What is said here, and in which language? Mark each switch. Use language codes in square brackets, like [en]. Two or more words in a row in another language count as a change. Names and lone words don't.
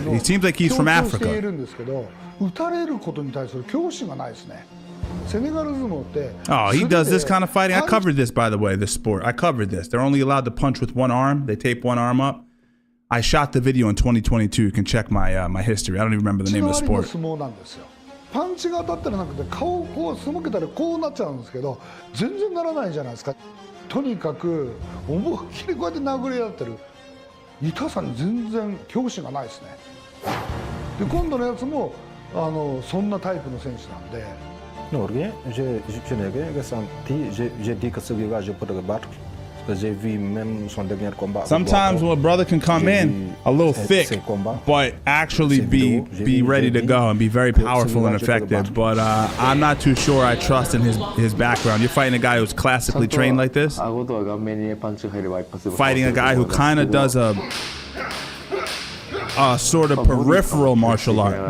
[en] He seems like he's from Africa. Oh, he does this kind of fighting. I covered this, by the way, this sport. I covered this. They're only allowed to punch with one arm. They tape one arm up. I shot the video in 2022. You can check my my history. I don't even remember the name of the sport. [ja] パンチが当たったらなくて顔をこうすぼけたらこうなっちゃうんですけど全然ならないじゃないですか。とにかく思いっきりこうやって殴り合ってる痛さに全然恐怖心がないですね。で今度のやつもそんなタイプの選手なんで。 [fr] Non, rien. Je n'ai rien ressenti. J'ai dit que celui-là, je pourrais le battre. J'ai vu même son dernier combat. [en] Sometimes when a brother can come in a little thick, but actually be ready to go and be very powerful and effective. But I'm not too sure I trust in his background. You're fighting a guy who's classically trained like this. Fighting a guy who kind of does a sort of peripheral martial art.